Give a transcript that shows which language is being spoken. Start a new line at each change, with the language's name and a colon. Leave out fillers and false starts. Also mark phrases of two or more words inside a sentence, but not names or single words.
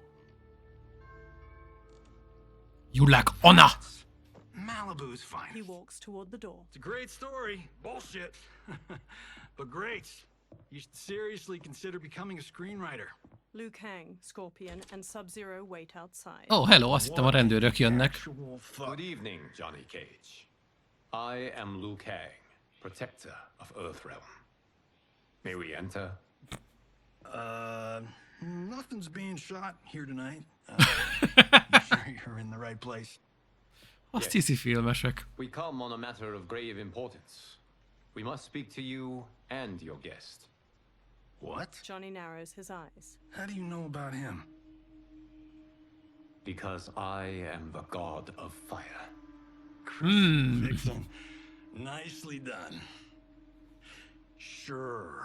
English: You lack honor! Malibu's finest. He walks toward the door. It's a great story. Bullshit. But great. You should seriously consider becoming a screenwriter. Liu Kang, Scorpion, and Sub-Zero wait outside. Oh, hello,
Hungarian: azt hittem a rendőrök jönnek.
English: Good evening, Johnny Cage. I am Liu Kang, protector of Earthrealm. May we enter? Nothing's being shot here tonight. You sure you're in the right place?
Hungarian: Azt hiszi filmesek.
English: We come on a matter of grave importance. We must speak to you and your guest. What? Johnny narrows his eyes. How do you know about him? Because I am the god of fire. Vixen, nicely done. Sure.